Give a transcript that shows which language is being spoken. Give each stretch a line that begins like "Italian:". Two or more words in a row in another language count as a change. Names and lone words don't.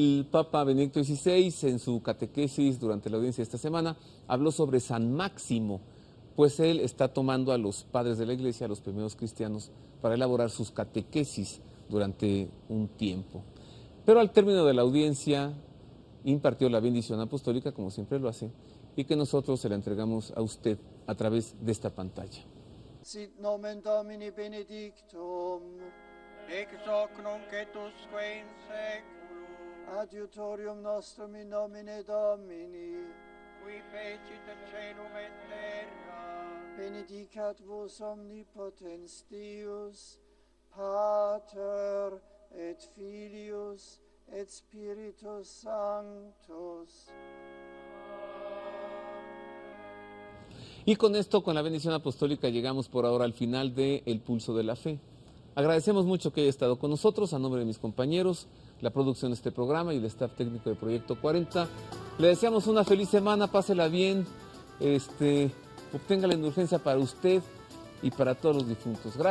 Spanish: el Papa Benedicto XVI en su catequesis durante la audiencia de esta semana habló sobre San Máximo, pues él está tomando a los padres de la Iglesia, a los primeros cristianos, para elaborar sus catequesis durante un tiempo. Pero al término de la audiencia impartió la bendición apostólica, como siempre lo hace, y que nosotros se la entregamos a usted a través de esta pantalla.
Latin: Sit nomen Domini benedictum, ex hoc nunc et usque in seculum, adiutorium nostrum in nomine Domini, qui fecit caelum et terra, benedicat vos omnipotens Deus, Pater et Filius et Spiritus Sanctus.
Spanish: Y con esto, con la bendición apostólica, llegamos por ahora al final de El Pulso de la Fe. Agradecemos mucho que haya estado con nosotros, a nombre de mis compañeros, la producción de este programa y el staff técnico de Proyecto 40. Le deseamos una feliz semana, pásela bien, obtenga la indulgencia para usted y para todos los difuntos.